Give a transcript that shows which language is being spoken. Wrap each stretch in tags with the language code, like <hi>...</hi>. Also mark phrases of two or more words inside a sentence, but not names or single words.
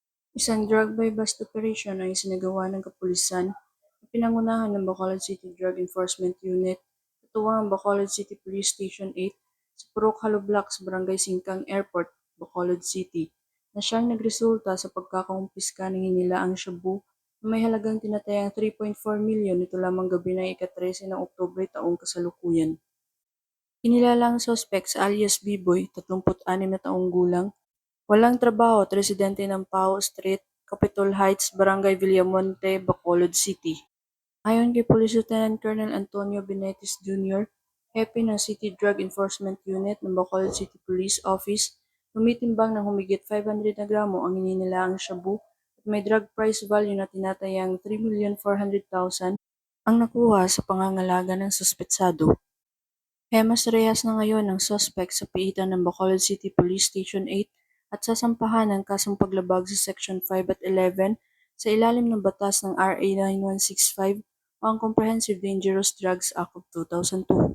<tl>Isang</tl> <en>drug-by-bust operation</en> <tl>ang isinagawa ng kapulisan na pinangunahan ng Bacolod City Drug Enforcement Unit, katuwang ang Bacolod City Police Station 8 sa Purok Hollow Block sa Barangay Singkang Airport, Bacolod City, na siyang nagresulta sa pagkakumpiska ng hinilaang shabu na may halagang tinatayang 3.4 milyon nito lamang gabi ng ika-13 ng Oktubre taong kasalukuyan. Kinilala ang suspect sa alias B-Boy, 36 na taong gulang, walang trabaho at residente ng Pao Street, Capitol Heights, Barangay Villamonte, Bacolod City. Ayon kay Police Lieutenant Colonel Antonio Benetis Jr., Hepe ng City Drug Enforcement Unit ng Bacolod City Police Office, tumitimbang ng humigit 500 na gramo ang hininilaang shabu at may</tl> <en>drug price value</en> <tl>na tinatayang 3,400,000 ang nakuha sa pangangalaga ng suspetsado. Hemas rehas na ngayon ang suspect sa piitan ng Bacolod City Police Station 8 at sasampahan ng kasong paglabag sa Section 5 at 11 sa ilalim ng batas ng RA 9165 o ang Comprehensive Dangerous Drugs Act of 2002.</tl>